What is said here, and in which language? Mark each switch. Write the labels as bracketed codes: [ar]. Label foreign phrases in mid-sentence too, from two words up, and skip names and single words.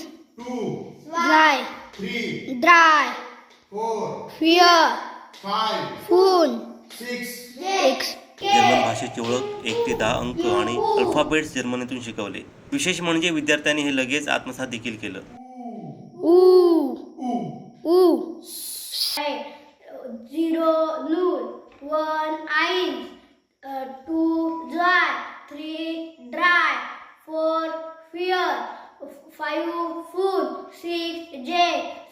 [de] 2 Zwei. 3 Drei. 4 Vier. 5 Fünf. 6 Sechs. [mr] जर्मन भाषेची ओळख 1 ते 10 अंक आणि अल्फाबेट्स जर्मनीतून शिकवले. विशेष म्हणजे विद्यार्थ्यांनी हे लगेच आत्मसात देखील केलं. [de] U. 0 Null. 1 Eins. 2 Zwei. 3 Drei. 4 Vier. 5 Fünf. 6 Sechs.